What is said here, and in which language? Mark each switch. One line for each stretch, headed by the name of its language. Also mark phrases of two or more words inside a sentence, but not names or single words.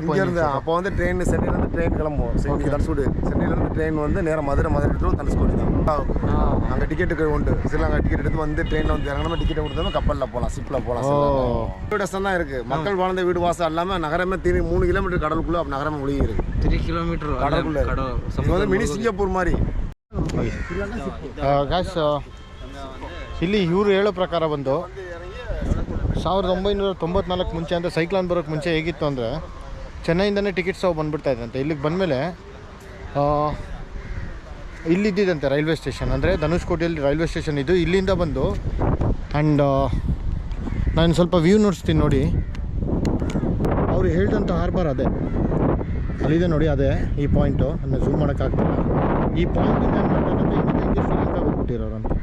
Tamil: இருந்து அப்போ வந்து ட்ரெயின் சென்னையிலேருந்து ட்ரெயின் கிளம்புவோம் தனுஷ்கோடி சென்னையிலேருந்து ட்ரெயின் வந்து நேராக மதுரை டு தனுஷ்கோடி தான் அங்கே டிக்கெட்டுக்கு உண்டு ஸ்ரீலங்கா டிக்கெட் எடுத்து வந்து ட்ரெயினில் வந்து இறங்கணும் டிக்கெட் கொடுத்தோம் கப்பலில் போகலாம் ஷிப்பில் போகலாம் வீடு தான் இருக்குது மக்கள் வாழ்ந்த வீடு வாசம் இல்லாமல் நகரமே 3 கிலோமீட்டர் கடலுக்குள்ளே அப்போ நகரமே ஒழுகி இருக்கு 3 கிலோமீட்டர் கடலுக்குள்ளே இது வந்து மினி சிங்கப்பூர் மாதிரி
Kannada: ಇಲ್ಲಿ ಇವರು ಹೇಳೋ ಪ್ರಕಾರ ಬಂದು 1994 ಮುಂಚೆ ಅಂದರೆ ಸೈಕ್ಲಾನ್ ಬರೋಕ್ಕೆ ಮುಂಚೆ ಹೇಗಿತ್ತು ಅಂದರೆ ಚೆನ್ನೈಯಿಂದನೇ ಟಿಕೆಟ್ಸ್ ಅವು ಬಂದುಬಿಡ್ತಾ ಇದ್ದಂತೆ ಇಲ್ಲಿಗೆ ಬಂದಮೇಲೆ ಇಲ್ಲಿದ್ದಿದ್ದಂತೆ
English: railway station
Kannada: ಅಂದರೆ ಧನುಷ್ಕೋಟಿಯಲ್ಲಿ
English: railway station
Kannada: ಇದು ಇಲ್ಲಿಂದ ಬಂದು ಆ್ಯಂಡ್ ನಾನು ಸ್ವಲ್ಪ ವ್ಯೂ ನೋಡಿಸ್ತೀನಿ ನೋಡಿ ಅವರು ಹೇಳಿದಂಥ ಹಾರ್ಬರ್ ಅದೇ ಅಲ್ಲಿದೆ ನೋಡಿ ಅದೇ ಈ ಪಾಯಿಂಟು ಅಂದರೆ ಝೂಮ್ ಮಾಡೋಕ್ಕಾಗ್ತಿಲ್ಲ ಈ ಪಾಯಿಂಟಿಂದ ಏನು ಮಾಡ್ತಾರೆ ಹಿಂಗೆ ಶ್ರೀಲಂಕಾಗೆ ಹೋಗ್ಬಿಟ್ಟಿರೋರಂತ